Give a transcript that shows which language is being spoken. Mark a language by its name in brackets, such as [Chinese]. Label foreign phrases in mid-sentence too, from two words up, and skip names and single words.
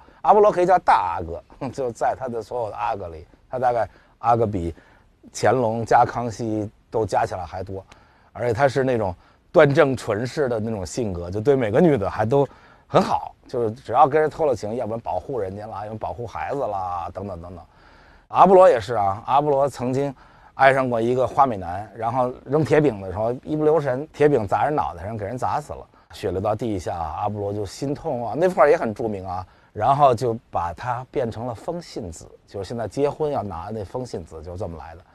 [Chinese] 阿波羅可以叫大阿哥，就在他的所有的阿哥里，他大概阿哥比乾隆加康熙都加起来還多，而且他是那种端正纯式的那种性格，就对每個女的還都很好，就是只要跟人偷了情，要不然保護人家啦，要不然保護孩子啦，等等等等。阿波羅也是啊，阿波羅曾經愛上過一個花美男，然後扔鐵餅的時候一不留神，鐵餅砸人腦袋上，給人砸死了，血流到地下，阿波羅就心痛啊。那幅畫也很著名啊，然後就把它變成了風信子，就是現在結婚要拿那風信子，就是這麼來的。